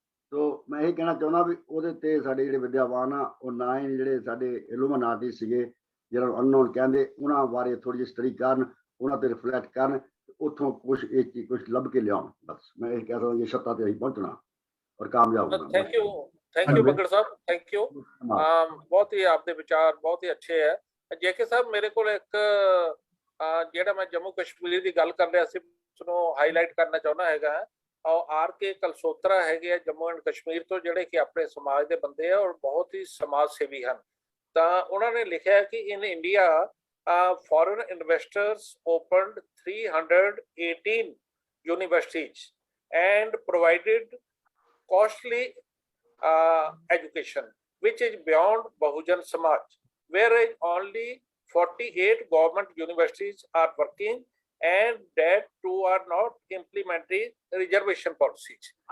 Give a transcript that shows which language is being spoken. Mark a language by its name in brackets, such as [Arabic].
[Punjabi] ਸੋ ਮੈਂ ਇਹ ਕਹਿਣਾ ਚਾਹੁੰਦਾ ਵੀ ਉਹਦੇ ਤੇ ਸਾਡੇ ਜਿਹੜੇ ਵਿਦਿਆਵਾਨ ਆ, ਉਹ ਨਾ ਹੀ ਜਿਹੜੇ ਸਾਡੇ ਇਲੂਮਨਾਟੀ ਸੀਗੇ ਜਿਹਨਾਂ ਨੂੰ ਅਨਨੋਨ ਕਹਿੰਦੇ, ਉਹਨਾਂ ਬਾਰੇ ਥੋੜ੍ਹੀ ਜਿਹੀ ਸਟੱਡੀ ਕਰਨ, ਉਹਨਾਂ ਤੇ ਰਿਫਲੈਕਟ ਕਰਨ, ਉੱਥੋਂ ਕੁਛ ਲੱਭ ਕੇ ਲਿਆਉਣ। ਬਸ ਮੈਂ ਇਹ ਕਹਿ ਸਕਦਾ, ਜੇ ਸੱਤਾ ਤੇ ਅਸੀਂ ਪਹੁੰਚਣਾ ਔਰ ਕਾਮਯਾਬ ਹੋਣਾ। [Hindi] थैंक यू बगड़ साहब, थैंक यू। बहुत ही आपके विचार बहुत ही अच्छे है। जेके साहब मेरे को एक [Punjabi] ਜਿਹੜਾ ਮੈਂ ਜੰਮੂ ਕਸ਼ਮੀਰ ਦੀ ਗੱਲ ਕਰ ਰਿਹਾ ਸੀ, ਉਸਨੂੰ ਹਾਈਲਾਈਟ ਕਰਨਾ ਚਾਹੁੰਦਾ ਹੈਗਾ। ਔਰ ਆਰ ਕੇ ਕਲਸੋਤਰਾ ਹੈਗੇ ਆ ਜੰਮੂ ਐਂਡ ਕਸ਼ਮੀਰ ਤੋਂ, ਜਿਹੜੇ ਕਿ ਆਪਣੇ ਸਮਾਜ ਦੇ ਬੰਦੇ ਆ ਔਰ ਬਹੁਤ ਹੀ ਸਮਾਜ ਸੇਵੀ ਹਨ। ਤਾਂ ਉਹਨਾਂ ਨੇ ਲਿਖਿਆ ਕਿ [English] In India foreign investors opened 318 universities and provided costly education, which is beyond Bahujan Samaj, whereas only 48 government universities are working and that too are not implementing reservation policies।